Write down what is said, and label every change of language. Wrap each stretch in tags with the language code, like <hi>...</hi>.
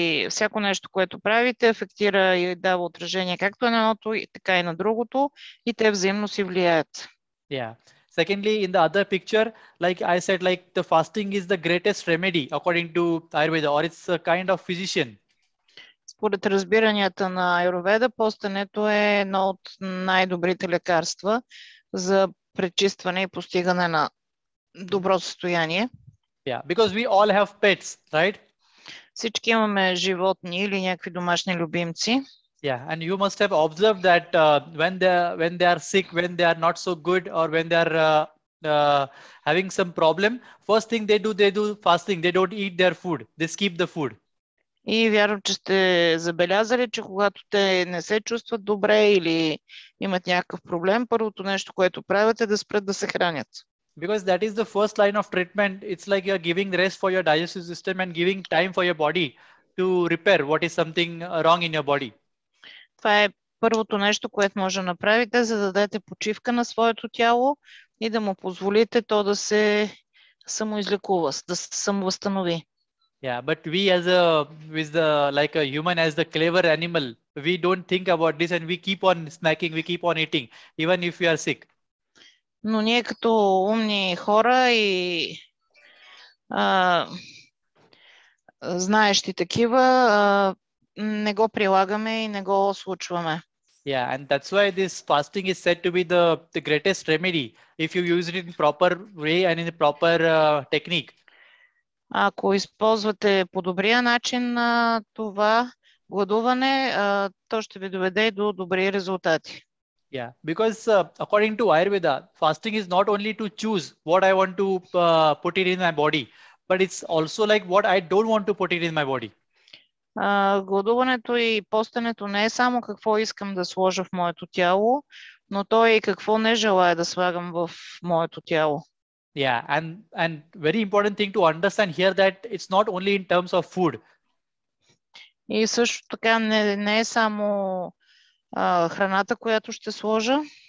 <bg>Всяко нещо, което правите, афектира и дава отражение както на едното, така и на другото, и те взаимно си влияят.</bg> <en>Yeah. Secondly, in the other picture, like I said, like the fasting is the greatest remedy according to Ayurveda, or it's a kind of physician.</en> <bg>Според разбиранията на Аюрведа, постенето е едно от най-добрите лекарства за пречистване и постигане на добро състояние.</bg> <en>Yeah, because we all have pets, right?</en> <bg>Всички имаме животни или някакви домашни любимци.</bg> <en>Yeah, and you must have observed that when they are sick, when they are not so good, or when they are having some problem, first thing they do fasting. They don't eat their food. They skip the food.</en> <bg>И вярвам, че сте забелязали, че когато те не се чувстват добре или имат някакъв проблем, първото нещо, което правят, е да спрат да се хранят.</bg> <en>Because that is the first line of treatment. It's like you're giving rest for your digestive system and giving time for your body to repair what is something wrong in your body.</en> <bg>Това е първото нещо, което може да направите, за да дадете почивка на своето тяло и да му позволите то да се самоизлекува, да се самовъзстанови.</bg> <en>Yeah, but we like a human, as the clever animal, we don't think about this and we keep on snacking, we keep on eating, even if we are sick.</en> <bg>Но ние като умни хора и знаещи такива, не го прилагаме и не го случваме.</bg> <en>Yeah, and that's why this fasting is said to be the greatest remedy if you use it in proper way and in a proper technique.</en> <bg>Ако използвате по добрия начин на това гладуване, то ще ви доведе и до добри резултати.</bg> <en>Yeah, because according to Ayurveda, fasting is not only to choose what I want to put it in my body, but it's also like what I don't want to put it in my body.</en> <bg>Гладуването и постенето не е само какво искам да сложа в моето тяло, но то е и какво не желая да слагам в моето тяло.</bg> <en>Yeah, and very important thing to understand here that it's not only in terms of food.</en> <bg>И също така не е само храната, която ще сложа.</bg>